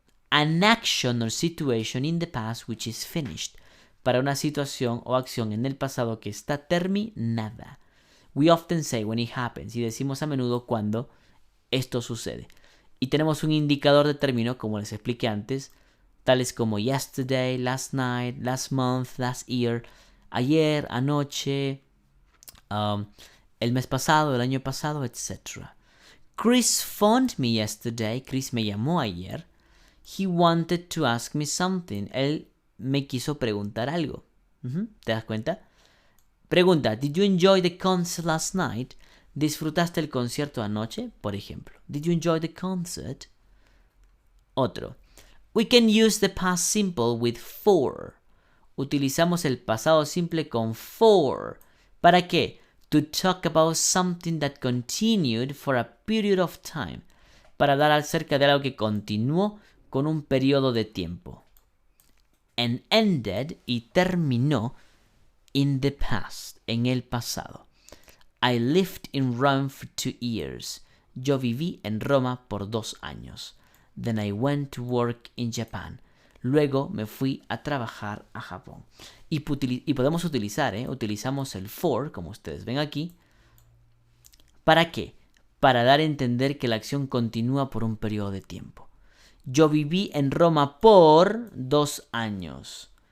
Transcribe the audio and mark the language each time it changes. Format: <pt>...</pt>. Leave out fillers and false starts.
<en>An action or situation in the past which is finished.</en> <es>Para una situación o acción en el pasado que está terminada.</es> <en>We often say when it happens.</en> <es>Y decimos a menudo cuando esto sucede. Y tenemos un indicador de término, como les expliqué antes, tales como</es> <en>yesterday, last night, last month, last year,</en> <es>ayer, anoche, el mes pasado, el año pasado, etc.</es> <en>Chris phoned me yesterday.</en> <es>Chris me llamó ayer.</es> <en>He wanted to ask me something.</en> <es>Él me quiso preguntar algo. ¿Te das cuenta?</es> <en>Pregunta, did you enjoy the concert last night?</en> <es>¿Disfrutaste el concierto anoche? Por ejemplo.</es> <en>Did you enjoy the concert? Otro. We can use the past simple with for.</en> <es>Utilizamos el pasado simple con for. ¿Para qué?</es> <en>To talk about something that continued for a period of time.</en> <es>Para hablar acerca de algo que continuó con un periodo de tiempo.</es> <en>And ended,</en> <es>y terminó,</es> <en>in the past,</en> <es>en el pasado.</es> <en>I lived in Rome for 2 years.</en> <es>Yo viví en Roma por 2 años.</es> <en>Then I went to work in Japan.</en> <es>Luego me fui a trabajar a Japón. Y podemos utilizar, utilizamos el for, como ustedes ven aquí. ¿Para qué? Para dar a entender que la acción continúa por un periodo de tiempo. Yo viví en Roma por 2 años.</es>